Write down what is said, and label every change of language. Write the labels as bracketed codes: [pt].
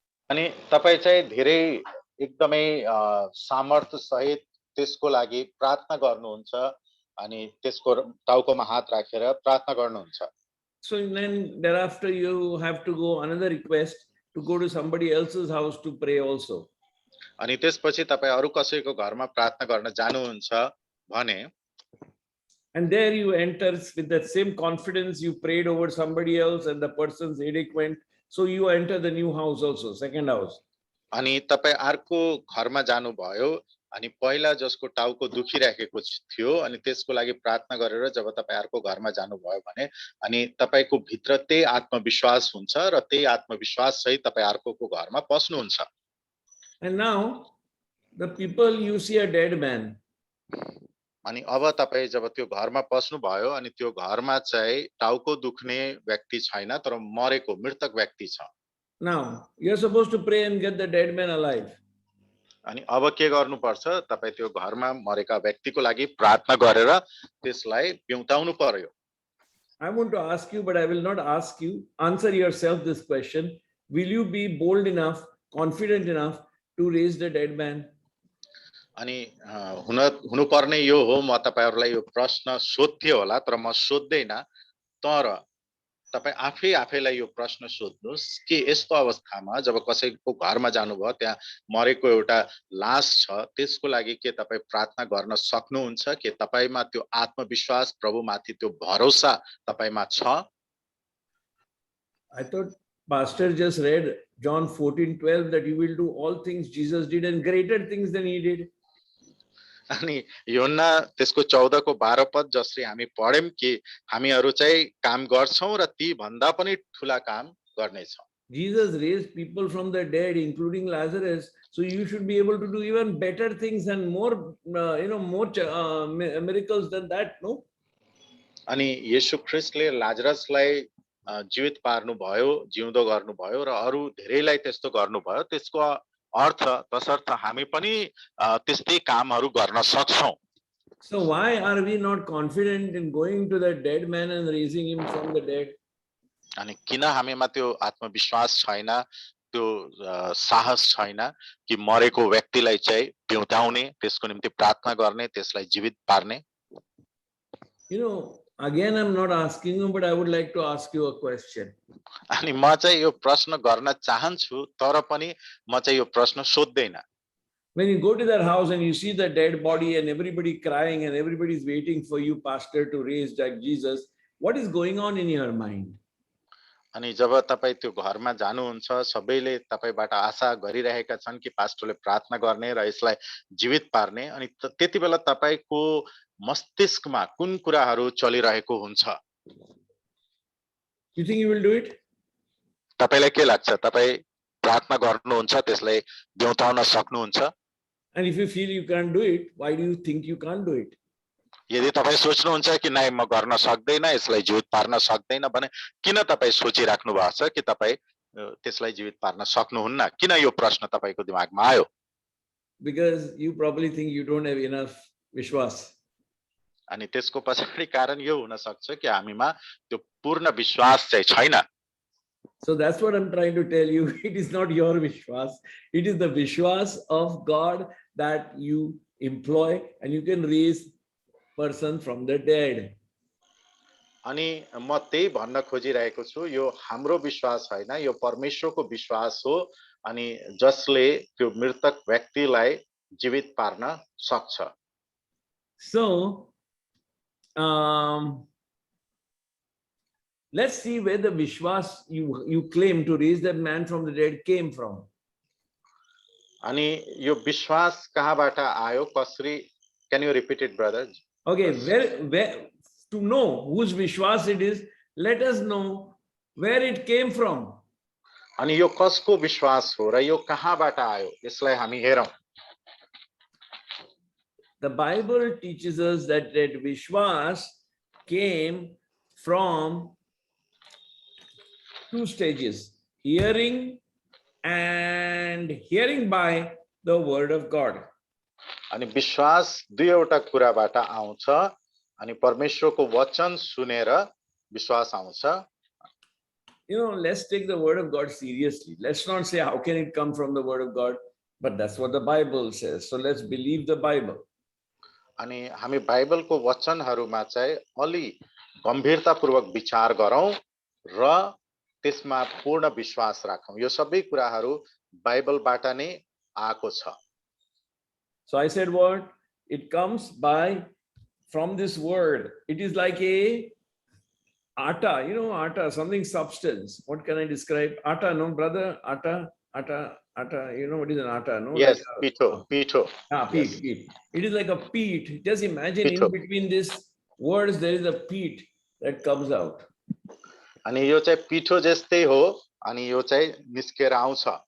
[ne] अनि तपाई चाहिँ धेरै एकदमै सामर्थ्य सहित त्यसको लागि प्रार्थना गर्नुहुन्छ अनि त्यसको टाउकोमा हात राखेर प्रार्थना गर्नुहुन्छ। [en] So then thereafter you have to go another request to go to somebody else's house to pray also. [ne] अनि त्यसपछि तपाई अरु कसैको घरमा प्रार्थना गर्न जानुहुन्छ भने, [en] and there you enter with that same confidence, you prayed over somebody else and the person's headache went, so you enter the new house also, second house. [ne] अनि तपाई अर्को घरमा जानु भयो अनि पहिला जसको टाउको दुखिरहेको थियो अनि त्यसको लागि प्रार्थना गरेर जब तपाई अर्को घरमा जानु भयो भने अनि तपाईको भित्र त्यही आत्मविश्वास हुन्छ र त्यही आत्मविश्वास सहित तपाई अर्कोको घरमा पस्नुहुन्छ। [en] And now the people, you see a dead man, [ne] अनि अब तपाई जब त्यो घरमा पस्नु भयो अनि त्यो घरमा चाहिँ टाउको दुख्ने व्यक्ति छैन तर मरेको मृतक व्यक्ति छ। [en] now you're supposed to pray and get the dead man alive. [ne] अनि अब के गर्नुपर्छ, तपाई त्यो घरमा मरेका व्यक्तिको लागि प्रार्थना गरेर त्यसलाई पिउताउनु पर्यो। [en] I want to ask you, but I will not ask you, answer yourself this question. Will you be bold enough, confident enough to raise the dead man? [ne] अनि हुनुपर्ने यो हो, म तपाईहरुलाई यो प्रश्न सोध्थ्यो होला तर म सोध्दैन, तर तपाई आफै आफैलाई यो प्रश्न सोध्नुस् कि यस्तो अवस्थामा जब कसैको घरमा जानुभयो त्यहाँ मरेको एउटा लास छ, त्यसको लागि के तपाई प्रार्थना गर्न सक्नुहुन्छ? के तपाईमा त्यो आत्मविश्वास, प्रभुमाथि त्यो भरोसा तपाईमा छ? [en] I thought Pastor just read John 14:12 that you will do all things Jesus did and greater things than he did. [ne] अनि यूहन्ना त्यसको 14 को 12 पद जसरी हामी पढ्यौं कि हामीहरु चाहिँ काम गर्छौं र ती भन्दा पनि ठूला काम गर्नेछौं। [en] Jesus raised people from the dead, including Lazarus. So you should be able to do even better things and more, more miracles than that, no? [ne] अनि येशू ख्रीष्टले लाजरसलाई जीवित पार्नु भयो, जिउँदो गर्नु भयो र अरु धेरैलाई त्यस्तो गर्नु भयो। त्यसको अर्थ तसर्थ हामी पनि त्यस्तै कामहरु गर्न सक्छौं। [en] So why are we not confident in going to the dead man and raising him from the dead? [ne] अनि किन हामीमा त्यो आत्मविश्वास छैन, त्यो साहस छैन कि मरेको व्यक्तिलाई चाहिँ बिउताउने, त्यसको निम्ति प्रार्थना गर्ने, त्यसलाई जीवित पार्ने? [en] Again, I'm not asking you, but I would like to ask you a question. [ne] अनि म चाहिँ यो प्रश्न गर्न चाहन्छु, तर पनि म चाहिँ यो प्रश्न सोध्दैन। [en] When you go to their house and you see the dead body and everybody crying and everybody's waiting for you, pastor, to raise like Jesus, what is going on in your mind? [ne] अनि जब तपाई त्यो घरमा जानुहुन्छ, सबैले तपाईबाट आशा गरिरहेका छन् कि पास्टरले प्रार्थना गर्ने र यसलाई जीवित पार्ने, अनि त्यतिबेला तपाईको मस्तिष्कमा कुन कुराहरु चलिरहेको हुन्छ? [en] You think you will do it? [ne] तपाईलाई के लाग्छ? तपाई प्रार्थना गर्नुहुन्छ, त्यसलाई बिउताउन सक्नुहुन्छ? [en] And if you feel you can't do it, why do you think you can't do it? [ne] यदि तपाई सोच्नुहुन्छ कि नाइ म गर्न सक्दैन, यसलाई जीवित पार्न सक्दैन भने किन तपाई सोचिराख्नु भएको छ कि तपाई त्यसलाई जीवित पार्न सक्नुहुन्न? किन यो प्रश्न तपाईको दिमागमा आयो? [en] Because you probably think you don't have enough vishwas. [ne] अनि त्यसको पछाडी कारण यो हुन सक्छ कि हामीमा त्यो पूर्ण विश्वास चाहिँ छैन। [en] So that's what I'm trying to tell you. It is not your vishwas. It is the vishwas of God that you employ, and you can raise person from the dead. [ne] अनि म त्यही भन्न खोजिरहेको छु, यो हाम्रो विश्वास हैन, यो परमेश्वरको विश्वास हो, अनि जसले त्यो मृतक व्यक्तिलाई जीवित पार्न सक्छ। [en] So let's see where the vishwas you claim to raise that man from the dead came from. [ne] अनि यो विश्वास कहाँबाट आयो, कसरी? [en] Can you repeat it, brother? Okay, where to know whose vishwas it is, let us know where it came from. [ne] अनि यो कसको विश्वास हो र यो कहाँबाट आयो, यसलाई हामी हेरौं। [en] The Bible teaches us that vishwas came from two stages: hearing and hearing by the word of God. [ne] अनि विश्वास दुईवटा कुराबाट आउँछ, अनि परमेश्वरको वचन सुनेर विश्वास आउँछ। [en] Let's take the word of God seriously. Let's not say how can it come from the word of God, but that's what the Bible says. So let's believe the Bible. [ne] अनि हामी बाइबलको वचनहरुमा चाहिँ अलि गम्भीरतापूर्वक विचार गरौं र त्यसमा पूर्ण विश्वास राखौं। यो सबै कुराहरु बाइबलबाट नै आएको छ। [en] So I said what? It comes from this word. It is like a atta, atta, something substance. What can I describe? Atta, no, brother? Atta. You know what is an atta, no? Yes, like [ne] pito. [en] Peat, peat. It is like a peat. Just imagine in between these words, there is a peat that comes out. [ne] अनि यो चाहिँ पिठो जस्तै हो, अनि यो चाहिँ निस्केर आउँछ।